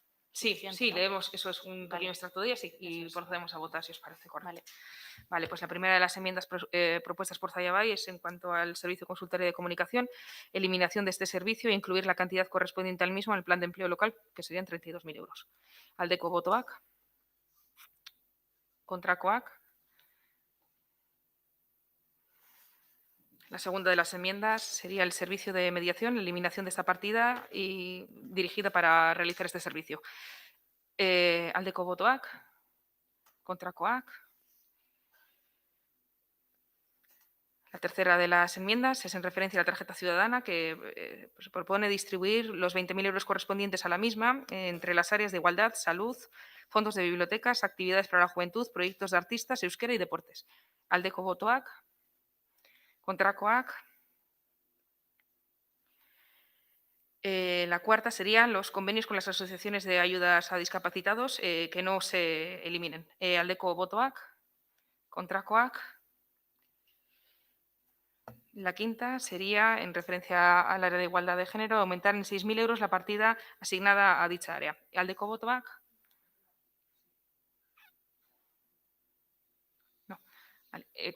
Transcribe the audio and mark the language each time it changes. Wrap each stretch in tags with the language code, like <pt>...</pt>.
<es>Sí, ¿no? Leemos, eso es un pequeño extracto de ellas y procedemos a votar si os parece correcto. Vale, pues la primera de las enmiendas propuestas por Zayabay es en cuanto al servicio consultorio de comunicación, eliminación de este servicio e incluir la cantidad correspondiente al mismo en el plan de empleo local, que serían 32.000 euros.</es> <eu>Aldeko botoak, kontrakoak.</eu> <es>La segunda de las enmiendas sería el servicio de mediación, eliminación de esta partida y dirigida para realizar este servicio.</es> <eu>Aldeko botoak, kontrakoak.</eu> <es>La tercera de las enmiendas es en referencia a la tarjeta ciudadana que se propone distribuir los 20.000 euros correspondientes a la misma entre las áreas de igualdad, salud, fondos de bibliotecas, actividades para la juventud, proyectos de artistas, euskera y deportes.</es> <eu>Aldeko botoak, kontrakoak.</eu> <es>La cuarta serían los convenios con las asociaciones de ayudas a discapacitados que no se eliminen.</es> <eu>Aldeko botoak, kontrakoak.</eu> <es>La quinta sería, en referencia al área de igualdad de género, aumentar en 6.000 euros la partida asignada a dicha área.</es> <eu>¿Aldeko botoak?</eu> <es>No. Vale.</es>